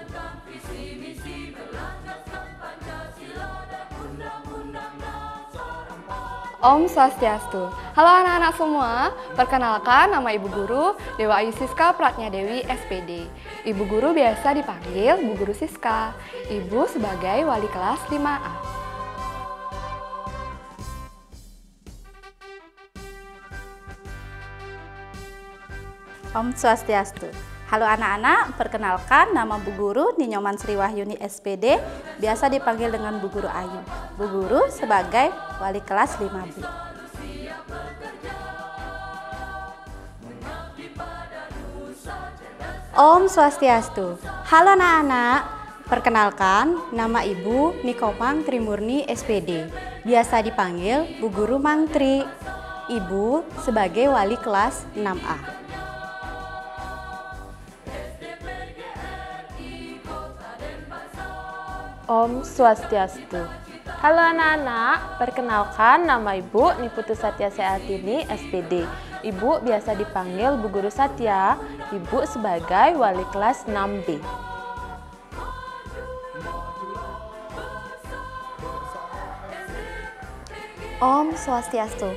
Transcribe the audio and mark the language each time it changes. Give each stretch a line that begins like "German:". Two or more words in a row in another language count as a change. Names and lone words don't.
Balinese: Om Swastiastu.
Indonesian: Halo anak-anak semua, perkenalkan, nama Ibu Guru Dewa Ayu Siska Pratnya Dewi SPD. Ibu Guru biasa dipanggil Bu Guru Siska, Ibu sebagai Wali Kelas 5A.
Balinese: Om Swastiastu.
Indonesian: Halo anak-anak, perkenalkan, nama Bu Guru Ninyoman Sri Wahyuni SPD, biasa dipanggil dengan Bu Guru Ayu. Bu Guru sebagai Wali Kelas 5B.
Balinese: Om Swastiastu.
Indonesian: Halo anak-anak, perkenalkan, nama Ibu Nikomang Trimurni SPD, biasa dipanggil Bu Guru Mangtri. Ibu sebagai Wali Kelas 6A.
Balinese: Om Swastiastu.
Indonesian: Halo anak-anak, perkenalkan, nama Ibu Niputu Satya Seatini SPD. Ibu biasa dipanggil Bu Guru Satya, Ibu sebagai Wali Kelas 6B.
Balinese: Om Swastiastu.